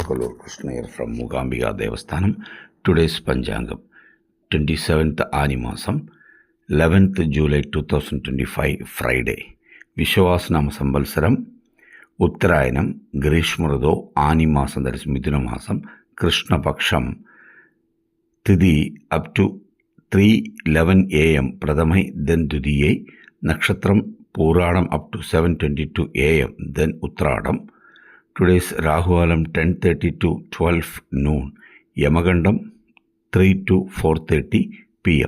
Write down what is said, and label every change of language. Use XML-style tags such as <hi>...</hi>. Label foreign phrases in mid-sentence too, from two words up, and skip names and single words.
<en>Kollur Krishnayar from Mookambika Devasthanam. Today's Panchangam, 27th Animasam, 11th July 2025, Friday. Vishwasnama Sambalsaram, Uttarayanam, Grishmurado, Animasam, that is Mithuna Masam, Krishna Paksham, Tithi up to 3:11 a.m. Pradhamai, then Dudiyai, Nakshatram Puranam up to 7:22 a.m. then Uttradam. Today's Rahualam 10:30 to 12 noon. Yamagandam 3 to 4:30 p.m.</en>